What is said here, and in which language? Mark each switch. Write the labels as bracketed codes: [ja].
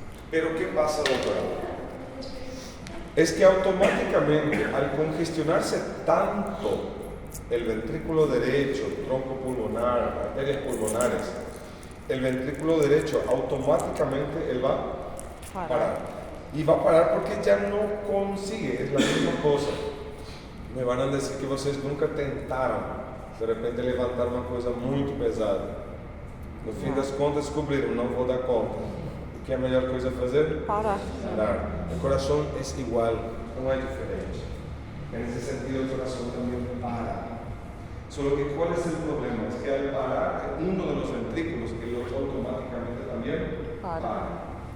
[es] Pero ¿qué pasa, doctora? Es que automáticamente, al congestionarse tanto el ventrículo derecho, el tronco pulmonar, arterias pulmonares, el ventrículo derecho automáticamente él va a parar. Y va a parar porque ya no consigue, es la misma cosa. Me van a decir que ustedes nunca tentaron de repente levantar una cosa muy pesada. [pt] No fin das contas descubriram, não vou dar conta. O que é a melhor coisa a fazer? Parar. Parar. [es] El corazón es igual, no hay diferencia. En ese sentido el corazón también para. Solo que ¿cuál es el problema? Es que al parar uno de los ventrículos, el otro automáticamente también para.